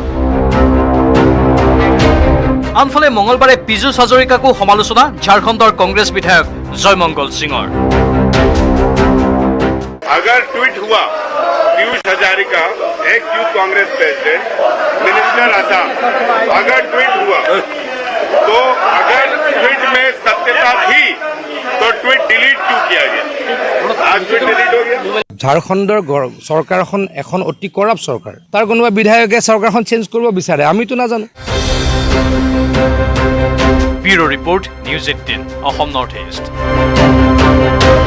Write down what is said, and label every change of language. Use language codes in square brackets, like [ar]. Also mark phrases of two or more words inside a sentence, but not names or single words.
[as] আনফালে মঙ্গলবাৰে পীযুষ হাজৰিকাকো সমালোচনা ঝাৰখণ্ডৰ কংগ্ৰেছ বিধায়ক জয়মঙ্গল সিঙৰ [hi] अगर ट्वीट हुआ पीयूष हजारिका [en] ex Youth Congress president minister [hi] असम अगर ट्वीट हुआ तो अगर ट्वीट में सत्यता थी तो [en] tweet delete [hi] क्यों किया गया आज [en] tweet delete [hi] हो गया [as] ঝাৰখণ্ডৰ চৰকাৰখন এখন অতি কৰাপ্ট চৰকাৰ তাৰ কোনোবা বিধায়কে চৰকাৰখন চেঞ্জ কৰিব বিচাৰে আমিতো নাজানো [en] Bureau report News 18 Assam North East